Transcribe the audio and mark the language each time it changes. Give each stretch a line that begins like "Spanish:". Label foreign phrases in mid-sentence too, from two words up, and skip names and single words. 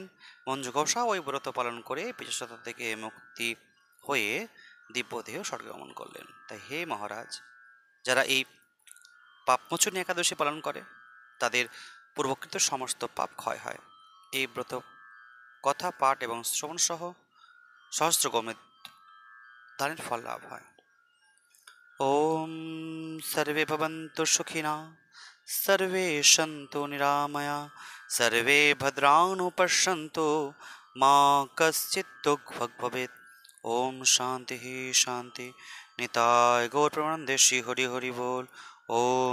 Bangla: মঞ্জুঘোষা ওই ব্রত পালন করে পিশাচতা থেকে মুক্তি হয়ে দিব্যদেহ স্বর্গে গমন করলেন। তাই হে মহারাজ, যারা এই পাপমোচনী একাদশী পালন করে তাদের পূর্বকৃত সমস্ত পাপ ক্ষয় হয়। এই ব্রত কথা পাঠ এবং শ্রবণ সহ সহস্র গোমের দানের ফল লাভ হয়।
Sanskrit: ॐ सर्वे भवन्तु सुखिनः, सर्वे सन्तु निरामया, सर्वे भद्राणि पश्यन्तु, मा कश्चित् दुःखभाग् भवेत्।
Hindi: ओम शांति ही शांति।
Bangla: নিতাই গৌর প্রেমানন্দে শ্রী হরি হরি বোল।